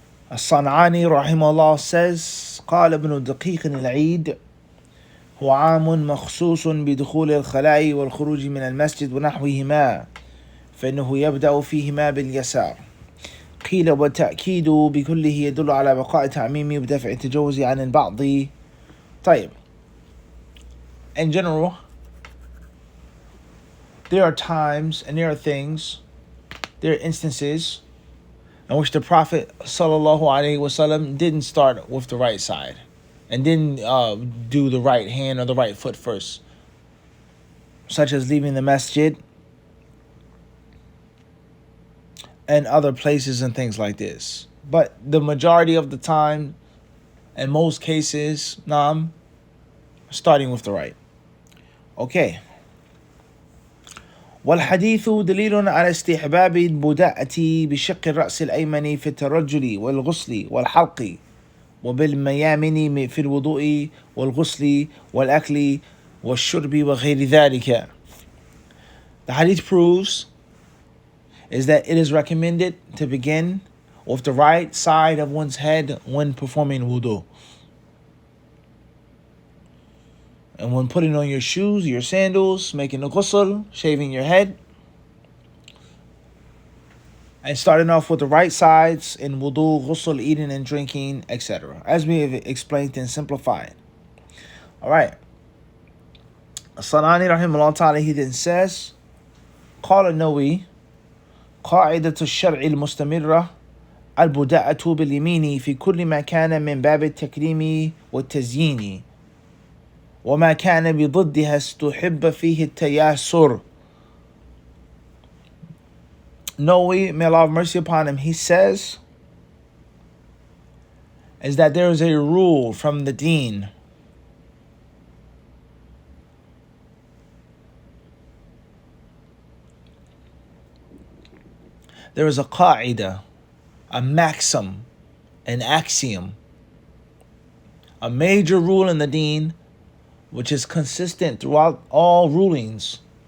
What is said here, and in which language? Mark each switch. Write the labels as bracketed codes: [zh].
[en] As-San'ani rahimahullah says, [ar] قال ابن دقيق العيد هو عام مخصوص بدخول الخلاء والخروج من المسجد ونحوهما فإنه يبدأ فيهما باليسار. قيل والتأكيد بكله يدل على بقاء تعميمه بدفع التجوز عن البعض. طيب. [en] In general, there are times and there are instances in which the Prophet ﷺ didn't start with the right side and didn't do the right hand or the right foot first, such as leaving the masjid and other places and things like this. But the majority of the time, in most cases, starting with the right. Okay. [ar] والحديث دليل على استحباب البداءة بشق الرأس الأيمن في الترجل والغسل والحلق وبالميامن في الوضوء والغسل والأكل والشرب وغير ذلك. [en] The hadith proves is that it is recommended to begin with the right side of one's head when performing wudu. And when putting on your shoes, your sandals, making the ghusl, shaving your head, and starting off with the right sides in wudu, ghusl, eating and drinking, etc. As we have explained and simplified. All right. Sanani rahimahullah ta'ala, he then says, [ar] قال النووي قاعدة الشرع المستمرة البداءة باليمين في كل ما كان من باب التكريم والتزيين وما كان بضدها استحب فيه التياسر. [en] Nawawi, may Allah have mercy upon him, he says is that there is a rule from the deen there is a qaida, a maxim, an axiom, a major rule in the deen which is consistent throughout all rulings.